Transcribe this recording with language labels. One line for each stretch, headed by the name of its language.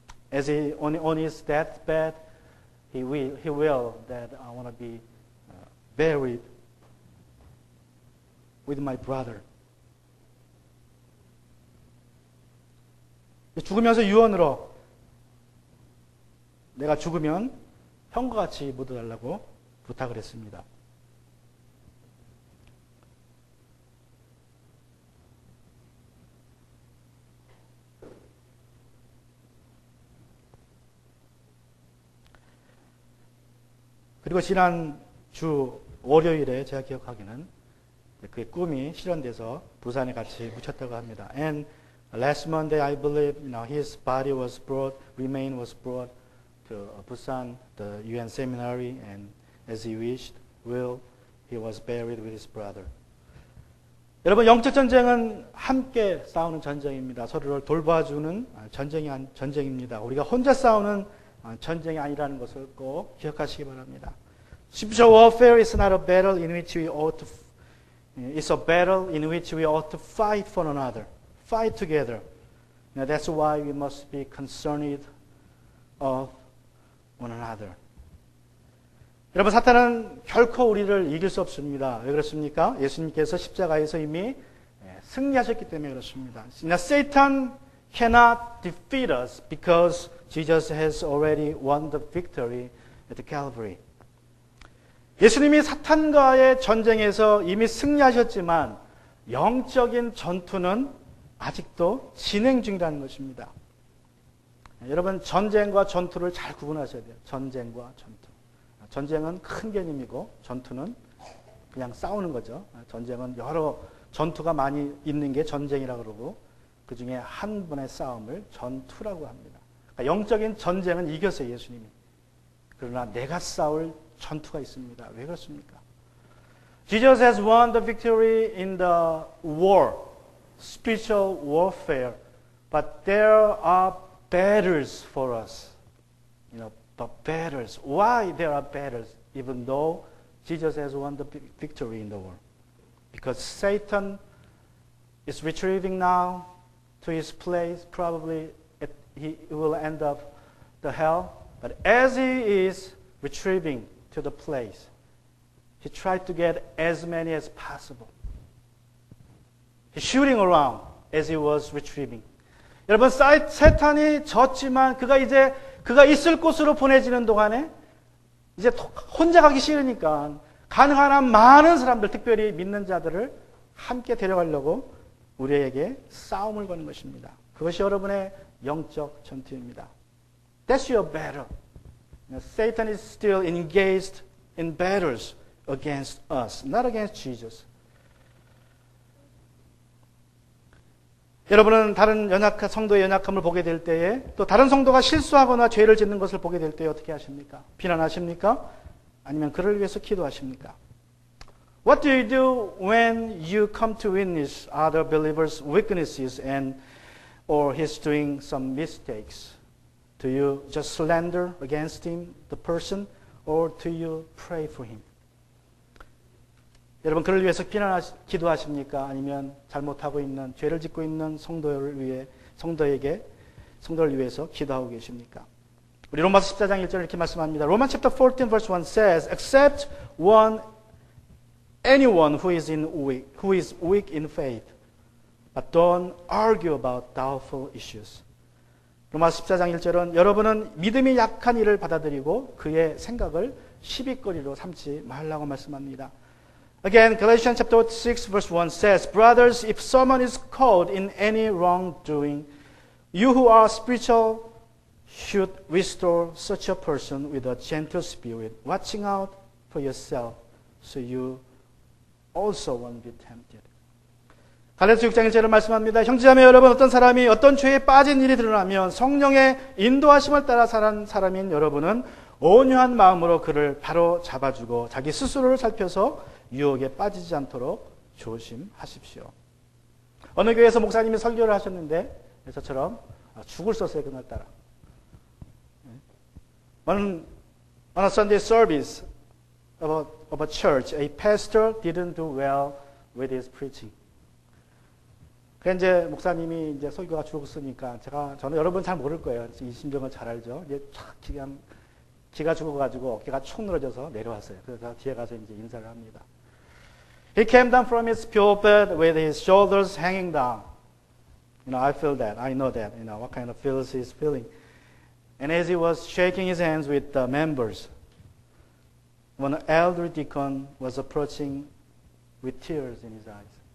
English: As he on his deathbed, he will that I want to be buried with my brother.
Korean: 죽으면서 유언으로 내가 죽으면 형과 같이 묻어달라고 부탁을 했습니다. 그리고 지난 주 월요일에 제가 기억하기는 그 꿈이 실현돼서 부산에 같이 묻혔다고 합니다.
English: And last Monday, I believe, his body was brought, remain was brought to Busan, the UN seminary, and as he wished, he was buried with his brother.
Korean: 여러분, 영적 전쟁은 함께 싸우는 전쟁입니다. 서로를 돌봐주는 전쟁입니다. 우리가 혼자 싸우는 전쟁이 아니라는 것을 꼭 기억하시기 바랍니다.
English: Spiritual warfare is not a battle in which we ought to. It's a battle in which we ought to fight for one another, fight together. That's why we must be concerned of one another.
Korean: 여러분, 사탄은 결코 우리를 이길 수 없습니다. 왜 그렇습니까? 예수님께서 십자가에서 이미 승리하셨기 때문에 그렇습니다.
English: Satan cannot defeat us because Jesus has already won the victory at the Calvary.
Korean: 예수님이 사탄과의 전쟁에서 이미 승리하셨지만 영적인 전투는 아직도 진행 중이라는 것입니다. 여러분, 전쟁과 전투를 잘 구분하셔야 돼요. 전쟁과 전투. 전쟁은 큰 개념이고 전투는 그냥 싸우는 거죠. 전쟁은 여러 전투가 많이 있는 게 전쟁이라고 그러고 그 중에 한 번의 싸움을 전투라고 합니다. 그러니까 영적인 전쟁은 이겼어요, 예수님이. 그러나 내가 싸울 전투가 있습니다. 왜 그렇습니까?
English: Jesus has won the victory in the war, spiritual warfare, but there are battles for us. But battles. Why there are battles, even though Jesus has won the victory in the war? Because Satan is retrieving now to his place. Probably he will end up the hell. But as he is retrieving to the place, he tried to get as many as possible. He's shooting around as he was retrieving.
Korean: 여러분, 세탄이 졌지만 그가 있을 곳으로 보내지는 동안에 이제 혼자 가기 싫으니까 가능한 한 많은 사람들, 특별히 믿는 자들을 함께 데려가려고 우리에게 싸움을 거는 것입니다. 그것이 여러분의 영적 전투입니다.
English: That's your battle. Satan is still engaged in battles against us, not against Jesus.
Korean: 여러분은 다른 성도의 연약함을 보게 될 때에 또 다른 성도가 실수하거나 죄를 짓는 것을 보게 될 때 어떻게 하십니까? 비난하십니까? 아니면 그를 위해서 기도하십니까?
English: What do you do when you come to witness other believers' weaknesses or he's doing some mistakes? Do you just slander against him, the person, or do you pray for him?
Korean: 여러분, 그를 위해서 기도하십니까? 아니면 잘못하고 있는, 죄를 짓고 있는 성도를 위해서 기도하고 계십니까? 우리 로마서 14장 1절 이렇게 말씀합니다.
English: Romans chapter 14 verse 1 says, Except anyone who is weak in faith, but don't argue about doubtful issues.
Korean: 로마서 14장 1절은 여러분은 믿음이 약한 이를 받아들이고 그의 생각을 시비거리로 삼지 말라고 말씀합니다.
English: Again, Galatians chapter 6 verse 1 says, Brothers, if someone is caught in any wrongdoing, you who are spiritual should restore such a person with a gentle spirit, watching out for yourself, so you also won't be tempted.
Korean: 갈라디아서 6장 1절을 말씀합니다. 형제자매 여러분, 어떤 사람이 어떤 죄에 빠진 일이 드러나면 성령의 인도하심을 따라 사는 사람인 여러분은 온유한 마음으로 그를 바로 잡아주고 자기 스스로를 살펴서 유혹에 빠지지 않도록 조심하십시오. 어느 교회에서 목사님이 설교를 하셨는데 저처럼 죽을 썼어요, 그날따라.
English: On a Sunday service of a church, a pastor didn't do well with his preaching.
Korean: 그래서 이제 목사님이 이제 설교가 죽었으니까 저는 여러분 잘 모를 거예요. 이 심정을 잘 알죠. 이제 촥 기가 죽어가지고 어깨가 축 늘어져서 내려왔어요. 그래서 뒤에 가서 이제 인사를 합니다.
English: He came down from his pulpit with his shoulders hanging down. I feel that. I know that. What kind of feels he's feeling. And as he was shaking his hands with the members, one elder deacon was approaching with tears in his eyes.